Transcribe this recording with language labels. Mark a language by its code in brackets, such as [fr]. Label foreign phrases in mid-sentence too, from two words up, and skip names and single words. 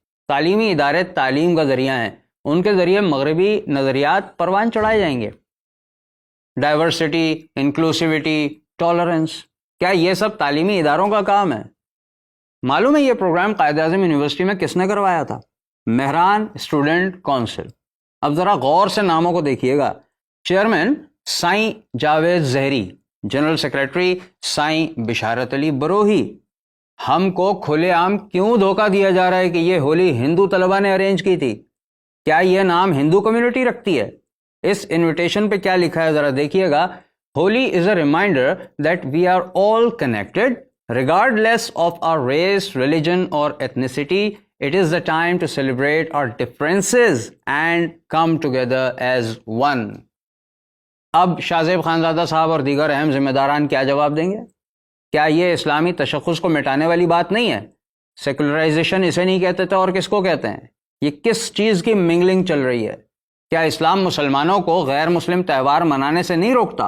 [hi] तालीमी इदारे तालीम का ज़रिया हैं, उनके ज़रिए मगरबी नज़रियात परवान चढ़ाए जाएंगे। [en] diversity, inclusivity, tolerance, [hi] क्या ये सब तालीमी इदारों का काम है? मालूम है ये प्रोग्राम कायद-ए-आज़म यूनिवर्सिटी में किसने करवाया था? मेहरान स्टूडेंट काउंसिल। अब ज़रा गौर से नामों को देखिएगा। चेयरमैन साईं जावेद ज़हरी, [en] general secretary [hi] साईं बिशारत अली बरोही। हमको खुलेआम क्यों धोखा दिया जा रहा है कि ये होली हिंदू तलबा ने अरेंज की थी? क्या ये नाम हिंदू कम्युनिटी रखती है? इस इनविटेशन पे क्या लिखा है ज़रा देखिएगा। [en] Holi is a reminder that we are all connected regardless of our race, religion or ethnicity. It is the time to celebrate our differences and come together as one. [hi] अब शाहज़ेब खानज़ादा साहब और दीगर अहम जिम्मेदारान क्या जवाब देंगे? क्या ये इस्लामी तशख़्ख़ुस को मिटाने वाली बात नहीं है? सेकुलराइजेशन इसे नहीं कहते थे और किसको कहते हैं? ये किस चीज़ की मिंगलिंग चल रही है? क्या इस्लाम मुसलमानों को गैर मुस्लिम त्यौहार मनाने से नहीं रोकता?